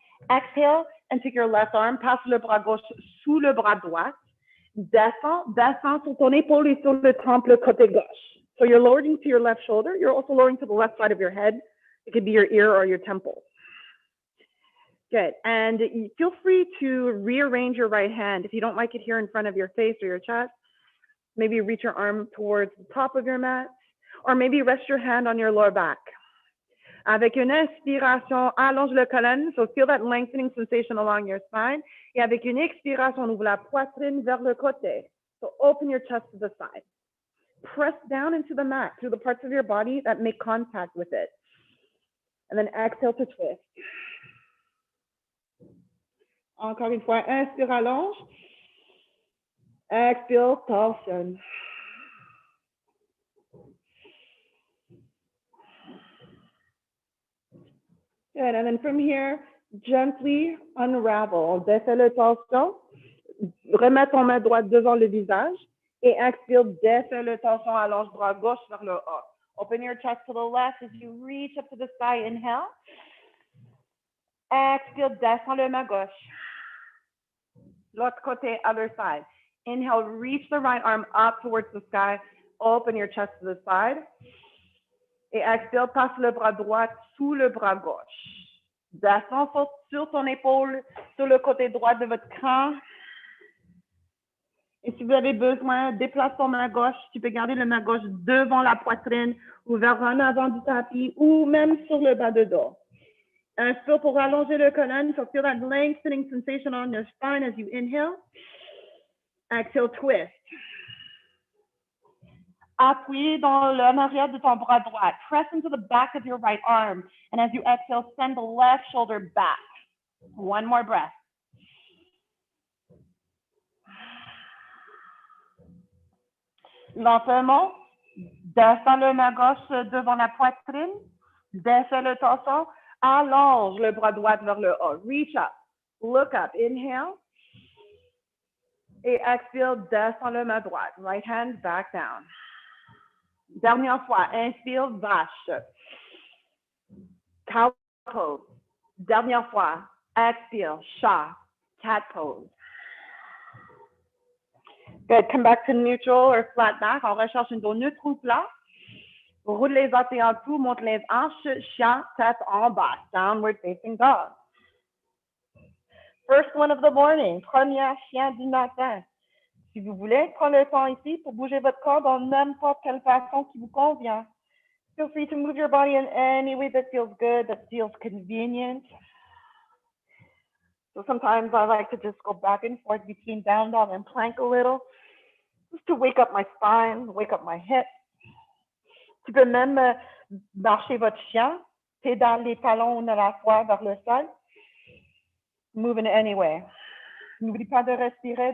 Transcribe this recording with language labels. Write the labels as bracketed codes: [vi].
[en] Exhale and take your left arm, [fr] passe le bras gauche sous le bras droit. Descends sur ton épaule et sur le temple côté gauche. [en] So you're lowering to your left shoulder. You're also lowering to the left side of your head. It could be your ear or your temple. Good. And feel free to rearrange your right hand. If you don't like it here in front of your face or your chest, maybe reach your arm towards the top of your mat, or maybe rest your hand on your lower back. [fr] Avec une inspiration, allonge le colonne. [en] So feel that lengthening sensation along your spine. [fr] Et avec une expiration, on ouvre la poitrine vers le côté. [en] So open your chest to the side. Press down into the mat through the parts of your body that make contact with it. And then exhale to twist. [fr] Encore une fois, inspire, allonge. Expire, torsion. [en] Good, and then from here, gently unravel. [fr] Défais le torsion. Remets ton main droite devant le visage. Et expire, défais le torsion, allonge bras gauche vers le haut. [en] Open your chest to the left as you reach up to the sky. Inhale. [fr] Expire, descends le main gauche. L'autre côté, [en] other side. Inhale, reach the right arm up towards the sky. Open your chest to the side. [fr] Et expire, passe le bras droit sous le bras gauche. Descends sur ton épaule, sur le côté droit de votre crâne. Et si vous avez besoin, déplace ton main gauche. Tu peux garder le main gauche devant la poitrine ou vers en avant du tapis ou même sur le bas de dos. Inspire pour allonger le colonne. [en] So feel that lengthening sensation on your spine as you inhale. Exhale, twist. [fr] Appuyez dans l'en arrière de ton bras droit. [en] Press into the back of your right arm. And as you exhale, send the left shoulder back. One more breath. [fr] Lentement, descends le main gauche devant la poitrine. Descends le torsion. Allonge le bras droit vers le haut. [en] Reach up. Look up. Inhale. [fr] Et expire, descends le main droite. [en] Right hand back down. [fr] Dernière fois, inspire, vache. [en] Cow pose. [fr] Dernière fois, expire, chat, [en] cat pose. Good. Come back to neutral or flat back. [fr] On recherche un dos neutre ou plat. Roule les orteils en dessous, monte les hanches, chien, tête en bas. [en] Downward facing dog. First one of the morning. [fr] Première chien du matin. Si vous voulez, prenez le temps ici pour bouger votre corps dans n'importe quelle façon qui vous convient. [en] Feel free to move your body in any way that feels good, that feels convenient. So sometimes I like to just go back and forth between down dog and plank a little, just to wake up my spine, wake up my hips. [fr] Tu peux même marcher votre chien, pédale les talons à la fois vers le sol. [en] Moving anyway. [fr] N'oublie pas de respirer.